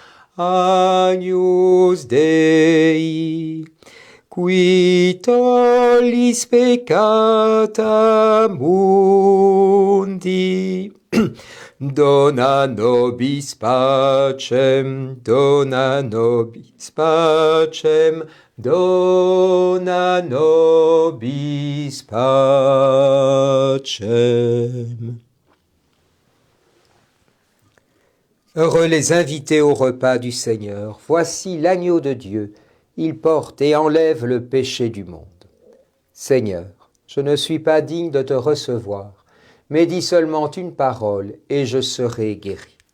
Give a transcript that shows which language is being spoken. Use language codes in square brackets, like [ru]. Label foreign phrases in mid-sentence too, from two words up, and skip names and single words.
[la] Agnus Dei, qui tollis peccata mundi, dona nobis pacem, dona nobis pacem, dona nobis pacem. [fr] Heureux les invités au repas du Seigneur. Voici l'agneau de Dieu. Il porte et enlève le péché du monde. Seigneur, je ne suis pas digne de te recevoir, mais dis seulement une parole et je serai guéri.